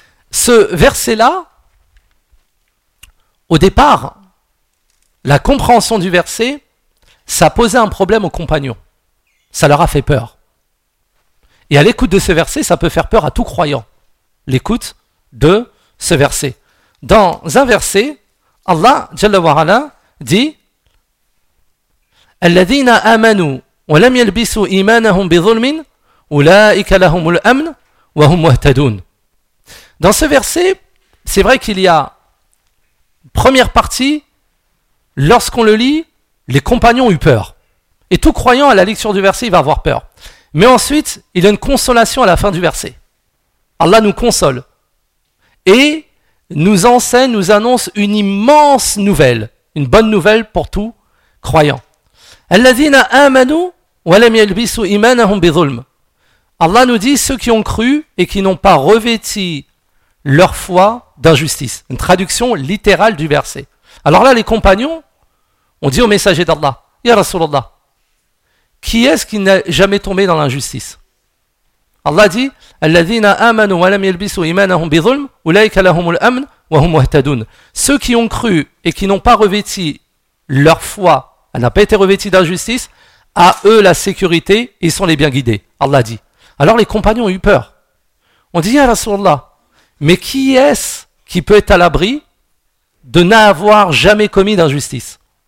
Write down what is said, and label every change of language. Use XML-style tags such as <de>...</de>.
<fr>Ce verset-là, au départ, la compréhension du verset, ça posait un problème aux compagnons. Ça leur a fait peur. Et à l'écoute de ce verset, ça peut faire peur à tout croyant. L'écoute de ce verset. Dans un verset, Allah, Jalla wa Ala, dit</fr> <ar>الَّذِينَ آمَنُوا وَلَمْ يَلْبِسُوا إِيمَانَهُمْ بِظُلْمٍ أُولَٰئِكَ لَهُمُ الْأَمْنُ وَهُمْ مُهْتَدُونَ.</ar> <fr>Dans ce verset, c'est vrai qu'il y a première partie, lorsqu'on le lit, les compagnons ont eu peur. Et tout croyant à la lecture du verset, il va avoir peur. Mais ensuite, il y a une consolation à la fin du verset. Allah nous console. Et nous enseigne, nous annonce une immense nouvelle, une bonne nouvelle pour tout croyant.</fr> <ar>الَّذِينَ آمَنُوا وَلَمْ يَلْبِسُوا إِيمَانَهُمْ بِظُلْمٍ.</ar> <fr>Allah nous dit, ceux qui ont cru et qui n'ont pas revêti leur foi d'injustice. Une traduction littérale du verset. Alors là, les compagnons ont dit au messager d'Allah,</fr> <ar>Ya Rasulallah,</ar> <fr>qui est-ce qui n'a jamais tombé dans l'injustice? Allah dit,</fr> <ar>الَّذِينَ آمَنُوا وَلَمْ يَلْبِسُوا إِيمَانَهُمْ بِظُلْمٍ أُولَٰئِكَ لَهُمُ الْأَمْنُ وَهُمْ مُهْتَدُونَ.</ar> <fr>Ceux qui ont cru et qui n'ont pas revêti leur foi, elle n'a pas été revêtie d'injustice, à eux la sécurité, ils sont les bien guidés. Allah dit. Alors les compagnons ont eu peur. On dit,</fr> <ar>Ya Rasulallah,</ar> <fr>mais qui est-ce qui peut être à l'abri de n'avoir jamais commis d'injustice?</fr>